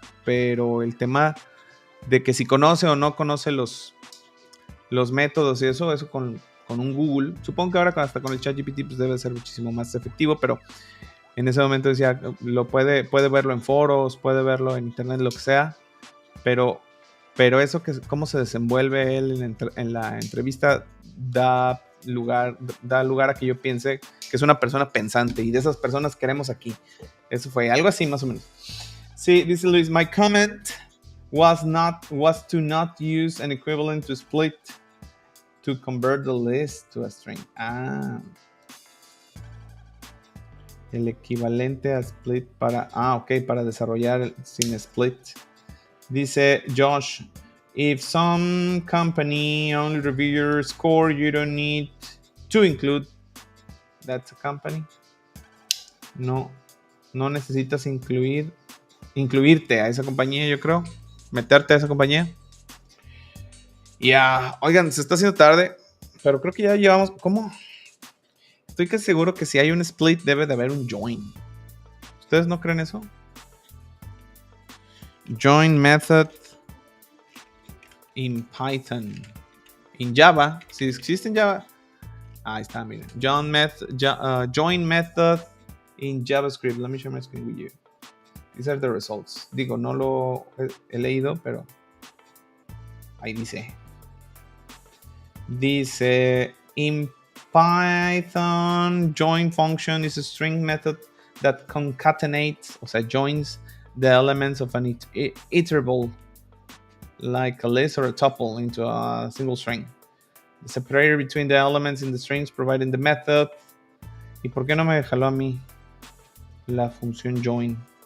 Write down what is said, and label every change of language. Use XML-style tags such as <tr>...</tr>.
<es>Pero el tema de que si conoce o no conoce los métodos y eso con un Google, supongo que ahora hasta con el ChatGPT pues debe ser muchísimo más efectivo, pero en ese momento decía, puede verlo en foros, puede verlo en internet, lo que sea, pero eso que cómo se desenvuelve él en la entrevista da lugar a que yo piense que es una persona pensante, y de esas personas queremos aquí. Eso fue algo así más o menos. Sí, dice Luis,</es> <en>my comment was to not use an equivalent to split to convert the list to a string.</en> <es>El equivalente a split para desarrollar sin split. Dice Josh,</es> <en>if some company only review your score, you don't need to include that's a company.</en> <es>No necesitas incluirte a esa compañía, yo creo. Meterte a esa compañía. Oigan, se está haciendo tarde, pero creo que ya llevamos... ¿Cómo? Estoy casi seguro que si hay un split debe de haber un join. ¿Ustedes no creen eso?</es> <en>Join method in Python.</en> <es>En Java, si existe en Java. Ahí está, miren.</es> <en>Join method in JavaScript. Let me share my screen with you. These are the results.</en> <es>Digo, no lo he leído, pero ahí dice. Dice,</es> <en>in Python, join function is a string method that concatenates,</en> <es>o sea,</es> <en>joins the elements of an iterable, like a list or a tuple, into a single string. The separator between the elements in the strings providing the method.</en> <es>¿Y por qué no me jaló a mí la función join?</es>